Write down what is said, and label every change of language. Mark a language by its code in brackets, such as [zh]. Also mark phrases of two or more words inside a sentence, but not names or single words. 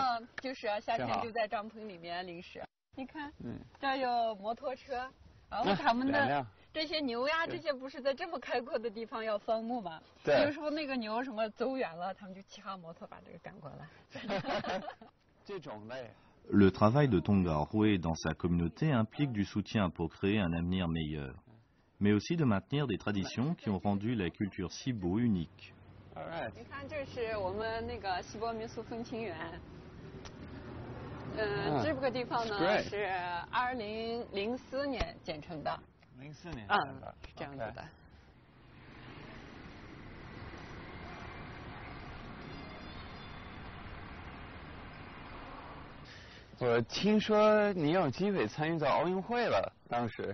[zh] 就是啊，夏天就在帐篷里面临时。你看，这儿有摩托车，然后他们的这些牛呀，这些不是在这么开阔的地方要放牧吗？对。有时候那个牛什么走远了，他们就骑上摩托把这个赶过来。这种类。 [fr] Le travail de Tong Gaohui dans sa communauté implique du soutien pour créer un avenir meilleur. mais aussi de maintenir des traditions qui ont rendu la culture Sibo unique. [zh] 你看，这是我们那个锡伯民俗风情园。这个地方呢是2004年建成的。 04年。是这样子的。我听说你有机会参与到奥运会了，当时。